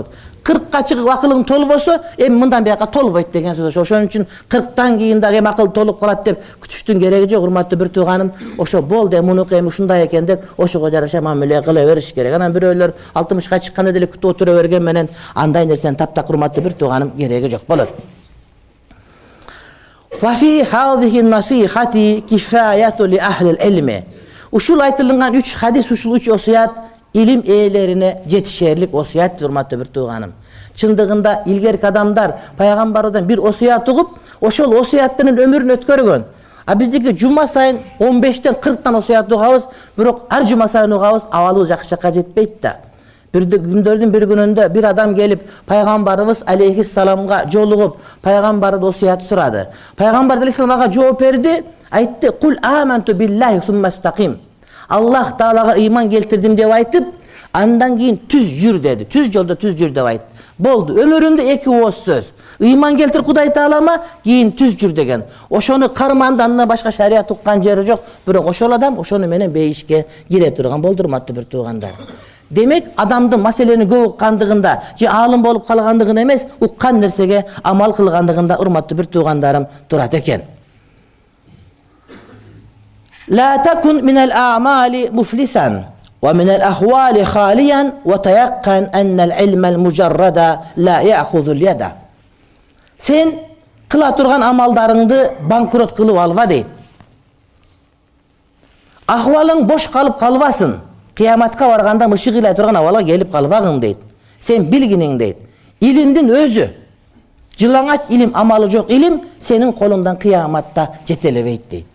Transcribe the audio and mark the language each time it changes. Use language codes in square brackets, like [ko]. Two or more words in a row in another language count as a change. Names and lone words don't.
[ky] 40'a чыгып акылың толбосо, эми мындан бияка толбойт деген сөз. Ошон үчүн 40'тан кийин дагы эми акыл толуп калат деп күтүштүн кереги жок, урматтуу бир тууганым. Ошо болду, мунуку эми ушундай экен деп ошого жараша мамиле кыла бериш керек. Анан бирөөлөр 60'га чыкканда деле күтүп отура берген менен андай нерсени таптак, урматтуу бир тууганым, кереги жок болот. [ar] وفي هذه النصيحة كفاية لأهل العلم. [ky] Ушул айтылган 3 хадис, ушул 3 осуят илим ээлерине жетишерлик осуят, урматтуу бир тууганым. Чындыгында илгерки адамдар пайгамбардан бир осуят угуп, ошол осуят менен өмүрүн өткөргөн. А биздики жума сайын 15'тен 40'tan осуят угабыз, бирок ар жума сайын угабыз абалы жакшы жакка жетпейт да. Күндөрдүн бир күнүндө бир адам келип пайгамбарыбыз алейхиссаламга жолугуп, пайгамбарды осуят сурады. Пайгамбар алейхиссаламга жооп берди, айтты: [ar] "قل آمنت بالله ثم استقم." [ky] Аллах таалага ыйман келтирдим деп айтып, андан кийин түз жүр деди. Түз жолдо түз жүр деп айтты. Болду. Өмүрүндө 2 ооз сөз. Ыйман келтир Кудай таалама, кийин түз жүр деген. Ошону карманды, андан башка шарият уккан жери жок. Бирок ошол адам ошону менен бейишке кире турган болду, урматтуу бир туугандар. Демек адамдын маселени көп уккандыгында же аалым болуп калгандыгын эмес, уккан нерсеге амал кылгандыгында, урматтуу бир туугандарым, турат экен. [ar] لا تكن من الأعمال مفلسا ومن الأحوال خاليا وتيقن أن العلم المجرد لا يأخذ اليد. [ky] Sen kıla turgan amallarыңды банкрот кылып алба дейт. Ахвалың бош калып калбасын. Кыяматка барганда мышык илей турган абалга келип калбагың дейт. Sen билгиниң дейт. Илимдин өзү, жылаңач илим, амалы жок илим сенин колуңдан кыяматта жетелебейт дейт.